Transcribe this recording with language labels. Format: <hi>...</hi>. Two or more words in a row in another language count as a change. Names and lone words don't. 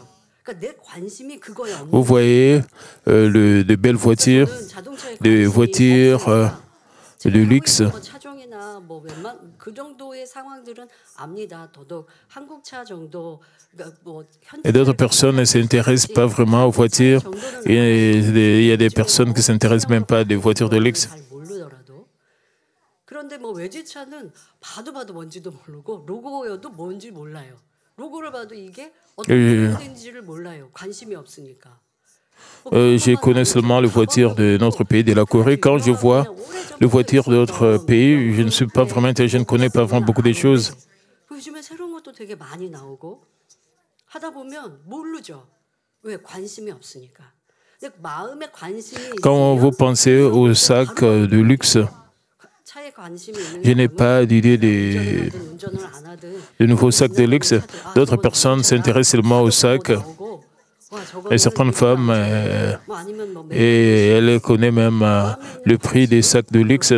<fr>Vous voyez de belles voitures, des voitures de luxe, Et d'autres personnes ne s'intéressent pas vraiment aux voitures. Et il y a des personnes qui ne s'intéressent même pas à des voitures de luxe.</fr> <ko>그런데 뭐 외제차는 봐도 뭔지도 모르고 로고여도 뭔지 몰라요. 로고를 봐도 이게 어떤 브랜드인지를 몰라요. 관심이 없으니까.</ko> <fr>Je connais seulement les voitures de notre pays, de la Corée. Quand je vois les voitures d'autres pays, je ne suis pas vraiment intéressé, je ne connais pas vraiment beaucoup de choses.</fr> <ko>요즘에 새로운 것도 되게 많이 나오고 하다 보면 모르죠. 왜 관심이 없으니까. 마음에 관심이</ko> <fr>Quand vous pensez aux sacs de luxe, je n'ai pas d'idée de nouveaux sacs de luxe. D'autres personnes s'intéressent seulement aux sacs. Et certaines femmes, et elles connaissent même le prix des sacs de luxe.</fr>